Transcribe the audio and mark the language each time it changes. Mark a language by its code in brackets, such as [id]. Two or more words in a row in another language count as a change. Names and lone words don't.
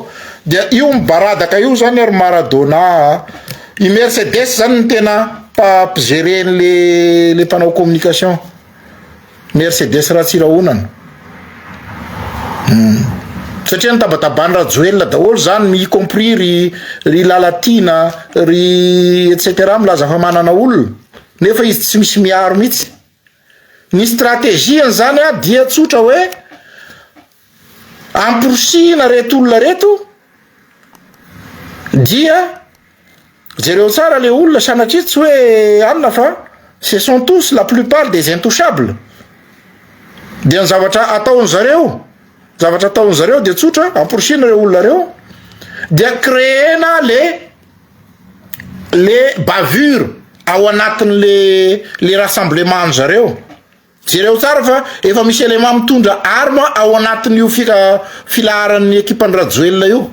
[mg] Dia io mibaradaka io zany ary Maradona i Mercedes zany ny tena mpigeren'le mpanao communication. Mercedes ratsirahonana. Satria nitabatabany Rajoel daholo zany [fr] y compris [mg] ry Lalatina ry etc milaza fa manana olona nefa izy tsy misy miaro mihitsy. Ny stratégie zany dia tsotra hoe amporsihina reto olona reto dia jereo tsara le olona sanatria tsy hoe anona fa [fr] ce sont tous la plupart des intouchables. [mg] Dia ny zavatra ataony zareo dia tsotra amporsihina reo olona reo dia créena le bavure ao anatin'le rassemblement zareo. Jereo tsara fa efa misy élément mitondra arma ao anatin'io filaharan'ny ekipan'ny Rajoel io.